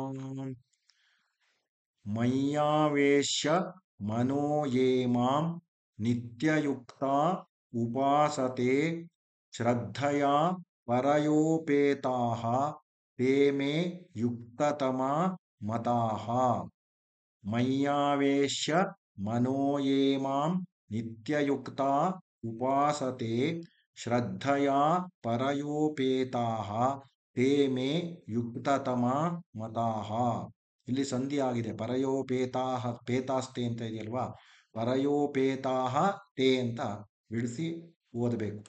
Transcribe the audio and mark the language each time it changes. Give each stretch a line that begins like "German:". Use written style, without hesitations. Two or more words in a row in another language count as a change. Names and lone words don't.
Sanskrit: ಮಯ್ಯಾವೇಶ್ಯ ಮನೋ ಯೇ ಮಾಂ ನಿತ್ಯಯುಕ್ತಾ ಉಪಾಸತೆ ಶ್ರದ್ಧಯಾ ಪರಯೋಪೇತಾಃ ತೇ ಮೇ ಯುಕ್ತತಮಾ ಮತಾಃ. ಮಯ್ಯಾವೇಶ್ಯ ಮನೋ ಯೇ ಮಾಂ ನಿತ್ಯಯುಕ್ತಾ ಉಪಾಸತೆ ಶ್ರದ್ಧಯಾ ಪರಯೋಪೇತಾಃ ತೇ ಮೇ ಯುಕ್ತತಮಾ ಮತಾಃ.
Kannada: ಇಲ್ಲಿ ಸಂಧಿ ಆಗಿದೆ.
Sanskrit: ಪರಯೋಪೇತಾಃ ಪೇತಾಸ್ತೆ
Kannada: ಅಂತ ಇದೆಯಲ್ವಾ,
Sanskrit: ಪರಯೋಪೇತಾಃ ತೇ
Kannada: ಅಂತ ಬಿಡಿಸಿ ಓದಬೇಕು.